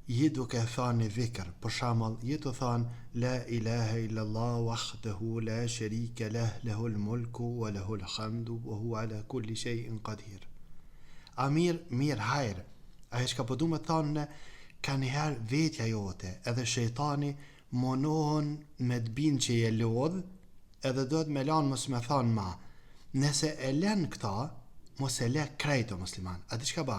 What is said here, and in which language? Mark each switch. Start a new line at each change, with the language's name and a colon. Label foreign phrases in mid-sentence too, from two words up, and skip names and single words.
Albanian: je duke thënë një dhikr, për shembull, je të thënë
Arabic: لا إله إلا الله وحده لا شريك له له الملك وله الحمد وهو على كل شيء قدير.
Albanian: A mirë hajrë, ajo që po du me thonë, ka njëherë vetja jote, edhe shejtani monohën me të binë që je lodh, edhe do të me lanë mos me thonë ma. Nëse e len këta, mos e le krejto musliman. A di çka ba?